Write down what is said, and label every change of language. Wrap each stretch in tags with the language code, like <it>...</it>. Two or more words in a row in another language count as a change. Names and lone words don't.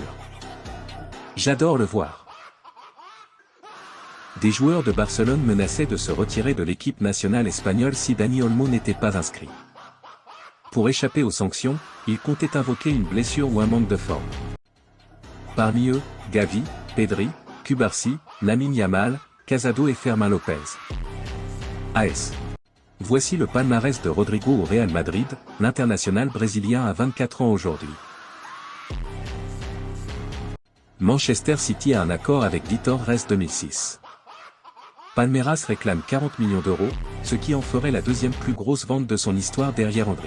<fr>J'adore le voir. » Des joueurs de Barcelone menaçaient de se retirer de l'équipe nationale espagnole si Dani Olmo n'était pas inscrit. Pour échapper aux sanctions, ils comptaient invoquer une blessure ou un manque de forme. Parmi eux, Gavi, Pedri, Cubarsí, Lamine Yamal, Casado et Fermín López. AS. Voici le palmarès de Rodrigo au Real Madrid, l'international brésilien a 24 ans aujourd'hui. Manchester City a un accord avec Vitor Rez 2006. Palmeiras réclame 40 millions d'euros, ce qui en ferait la deuxième plus grosse vente de son histoire derrière Endrick.</fr>